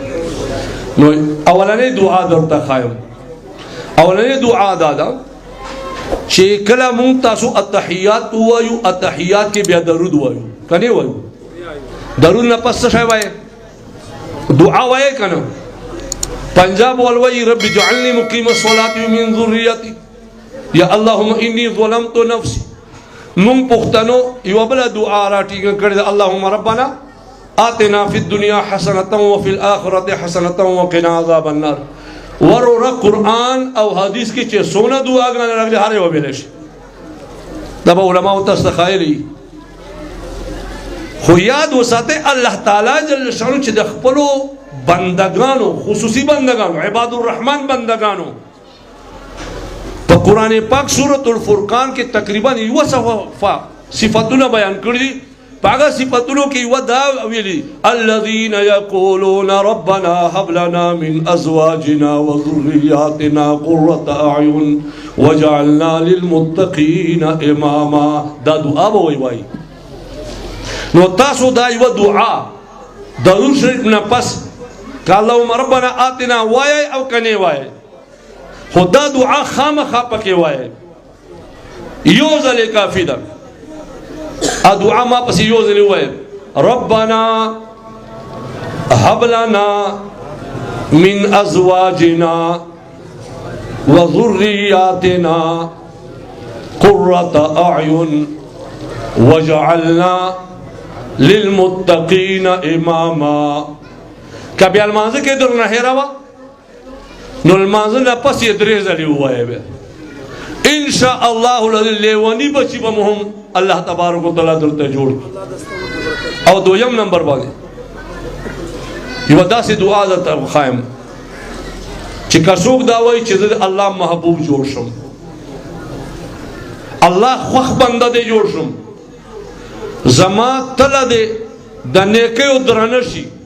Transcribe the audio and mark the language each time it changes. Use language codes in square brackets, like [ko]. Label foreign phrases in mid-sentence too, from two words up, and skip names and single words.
[ps] نو اولنۍ دعا درته ښایم. اولنۍ دعا دا ده چې کله مونږ تاسو اتحیات ووایو، اتحیات کې بیا درود وایو که نه وایو؟ درود نه پس څه شی وایې؟ دعا وایې که نه؟ پنجاب ولوایي [ar] رب اجعلني مقیم الصلاة ومن ذریتی، یا اللهم انی ظلمت نفسی. [ps] مونږ پښتنو یوه بله دعا راټینګه کړې ده، [ar] اللهم ربنا آتنا فی الدنیا حسنة وفي الآخرة حسنة وقنا عذاب النار. [ps] وروره قرآن او حدیث کې چې څونه دعاګانې راغلي هر یوه ویلی شي، دا به علماو تاسو ته ښایلي. خو یاد وساتئ الله تعالی [ar] جل شانو [ps] چې د خپلو بندگانو، خصوصي بندگانو، [ar] عباد الرحمن [ps] بندگانو په قرآن پاک سورة الفرقان کې تقریبا یوه صفتونه بیان کړي دي. په هغه صفتونو کې یوه دا ویلي [ar] الذین یقولون ربنا هب لنا من ازواجنا وذریاتنا قرة اعین وجعلنا للمتقین اماما. [ps] دا دعا به وایي. نو تاسو دا یوه دعا درود شریف نه پس که [ar] اللهم ربنا آتنا [ps] وایئ او که نه وایئ، خو دا دعا خامخا پکې وایئ. یو ځلې کافي ده. دعا ما پسې یو ځلې ووایئ [ar] ربنا هب لنا من ازواجنا وذریاتنا قرة اعین وجعلنا للمتقین اماما. [ps] که بیا لمانځه کې در نه هېره وه نو لمانځه نه پس یې 3 ځلې ووایئ بیا [ar] انشاء الله العظیم. [ps] لیوني بچي به مو هم [ar] الله تبارک وتعالی [ps] درته جوړ کړي. او دویم نمبر باندې یوه داسې دعا درته ښایم چې که څوک دا وایي چې زه د الله محبوب جوړ شم، الله خوښ بنده دی جوړ شم، زما تله دی د نیکیو درنه شي،